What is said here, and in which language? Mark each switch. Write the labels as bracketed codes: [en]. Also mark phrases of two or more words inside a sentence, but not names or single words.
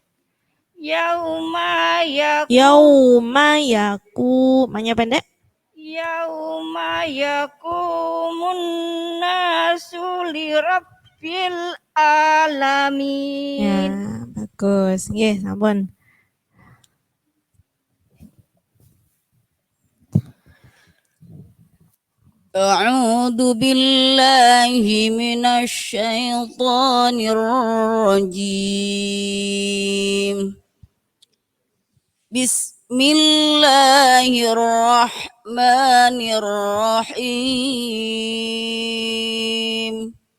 [ar] Yauma yaku. Manya pendek. يوم يقوم الناس لرب العالمين. [jv] Ya, bagus. Nggih, sampun. [ar] أعوذ بالله من الشيطان الرجيم. بسم الله الرحمن الرحيم.